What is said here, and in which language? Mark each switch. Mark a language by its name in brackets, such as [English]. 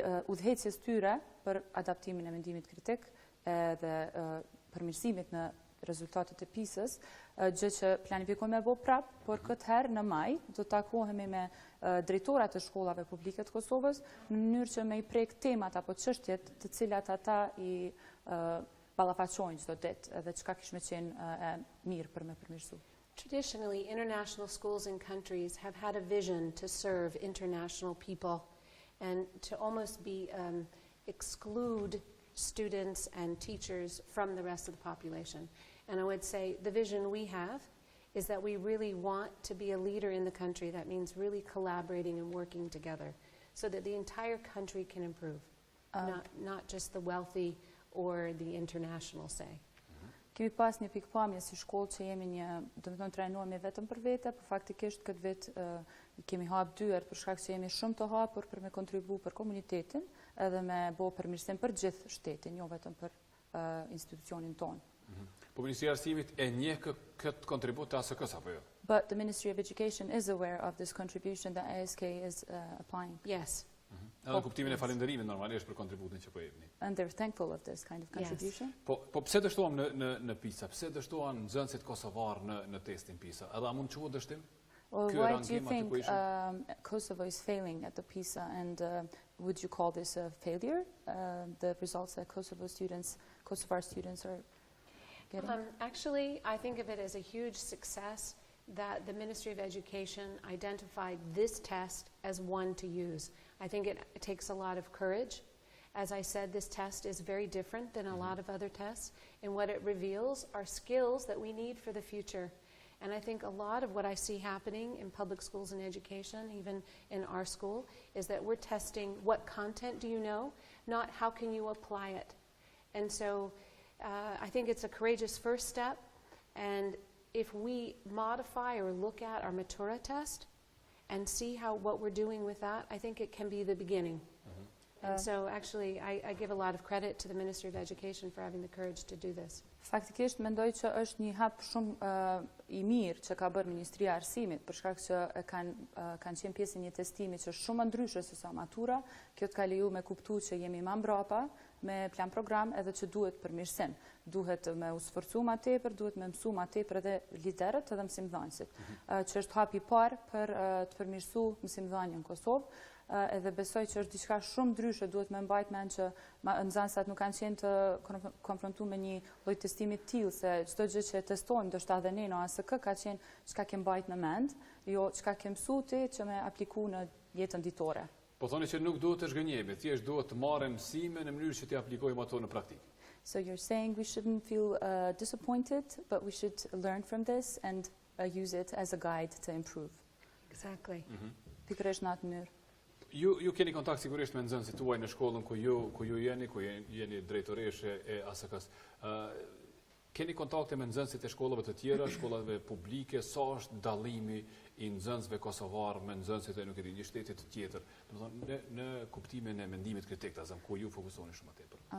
[Albanian] udhëheqjes tyre për adaptimin e mendimit kritik dhe përmirësimit në rezultatet e PISA-s, gjë që planifikojmë me bo prap, por këtë herë në maj do të takohemi me drejtorat e shkollave publike të Kosovës në mënyrë që me i prek temat apo çështjet të cilat ata i ballafaqojnë çdo ditë edhe çka kishme qenë mirë për me përmirësu. [English] Traditionally, international schools and countries have had a vision to serve international people and to almost be exclude students and teachers from the rest of the population. And I would say the vision we have is that we really want to be a leader in the country. That means really collaborating and working together so that the entire country can improve. not just the wealthy or the international, say. [Albanian] Kemi pas një pikpamje si shkollë që jemi trajnohemi vetëm për vete, por faktikisht këtë vit kemi hap dyert për shkak që jemi shumë të hapur për me kontribu për komunitetin edhe me bo përmirësim për gjithë shtetin, jo vetëm për institucionin tonë. Po Ministria e Arsimit e njeh këtë kontribut të ASK-s apo jo? [English] But the Ministry of Education is aware of this contribution that ASK is applying. Yes. [Albanian] Edhe kuptimin e falënderimit normalisht për kontributin që po jepni. [English] And they're thankful of this kind of contribution. [Albanian] Po pse dështuam në PISA? Pse dështuan nxënësit kosovar në testin PISA? Edhe a mund të quhet dështim? [English] Well, why do you think Kosovo is failing at the PISA, and would you call this a failure, the results that Kosovar students are getting? Actually, I think of it as a huge success that the Ministry of Education identified this test as one to use. I think it takes a lot of courage. As I said, this test is very different than a lot of other tests, and what it reveals are skills that we need for the future. And I think a lot of what I see happening in public schools and education, even in our school, is that we're testing what content do you know, not how can you apply it. And so I think it's a courageous first step, and if we modify or look at our Matura test and see what we're doing with that, I think it can be the beginning. And so actually I give a lot of credit to the Ministry of Education for having the courage to do this. [Albanian] Faktikisht mendoj që është një hap shumë I mirë që ka bërë Ministria e Arsimit, për shkak që kanë qenë pjesë një testimi që është shumë ndryshe se sa matura. Kjo të ka leju me kuptu që jemi më mbrapa me plan program edhe që duhet përmirësim. Duhet me u sforcu ma tepër, duhet me mësu ma tepër edhe liderët edhe mësimdhënësit. Që është hap I parë për të përmirësu mësimdhënien në Kosovë. Edhe besoj që është diçka shumë ndryshe, duhet me mbajt mend që nxënësat nuk kanë qenë të konfrontuar me një lloj testimi të tillë, se çdo gjë që testojmë, ndoshta edhe ne në ASK ka qenë çka ke mbajt në mend, jo çka ke mësuar ti që me apliku në jetën ditore. Po thoni që nuk duhet të zhgënjemi, thjesht duhet të marrim mësime në mënyrë që t'i aplikojmë ato në praktikë. [English] So you're saying we shouldn't feel disappointed, but we should learn from this and use it as a guide to improve. Exactly. [Albanian] Pikërisht në atë mënyrë. Ju keni kontakt sigurisht me nxënësit tuaj në shkollën ku ju jeni drejtoreshe e ASK-s. Keni kontakte me nxënësit e shkollave të tjera, shkollave publike, sa është dallimi I nxënësve kosovar me nxënësit e një shteti të tjetër, domethënë në kuptimin e mendimit kritik, ku ju fokusoni shumë tepër.